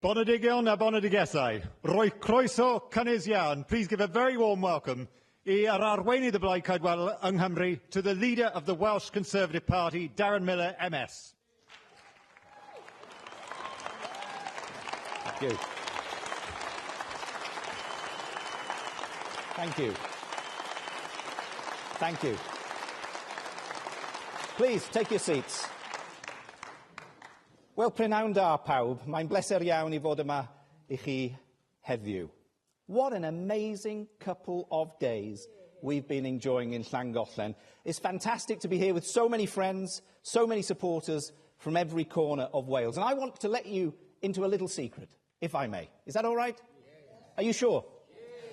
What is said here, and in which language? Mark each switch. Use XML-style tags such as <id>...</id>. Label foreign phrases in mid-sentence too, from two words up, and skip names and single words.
<cy>Bonedigion a bonedigesau. Roi croeso cynnes iawn.</cy> <en>Please give a very warm welcome</en> <cy>I ar arweinydd y Blaid Coedwell yng Nghymru</cy> <en>to the leader of the Welsh Conservative Party, Darren Millar, MS. Thank you. Thank you. Thank you. Please, take your seats.</en> <cy>Wel, prynawn da pawb, mae'n bleser iawn I fod yma I chi heddiw.</cy> <en>What an amazing couple of days we've been enjoying in Llangollen. It's fantastic to be here with so many friends, so many supporters from every corner of Wales. And I want to let you into a little secret, if I may. Is that all right? Yes. Are you sure? Yes.</en>